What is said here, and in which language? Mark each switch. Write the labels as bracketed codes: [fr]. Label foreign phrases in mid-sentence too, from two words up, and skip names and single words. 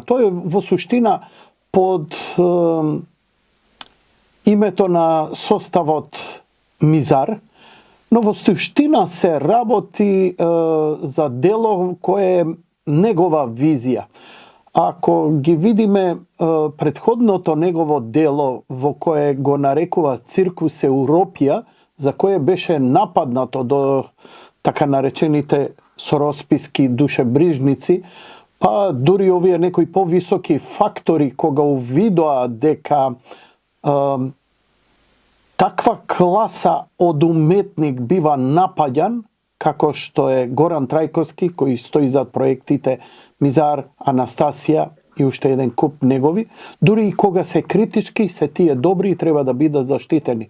[mk] То е во суштина под името на составот Мизар, но во суштина се работи за дело кое е негова визија. Ако ги видиме претходно то негово дело во кое го нарекува Циркус Европија, за кое беше нападнато до така наречените соросписки душебрижници, па дури овие некои повисоки фактори кога увидоа дека таква класа од уметник бива напаѓан, како што е Горан Трајковски, кој стои зад проектите Мизар, Анастасија и уште еден куп негови, дури и кога се критички, се тие добри и треба да бидат заштитени.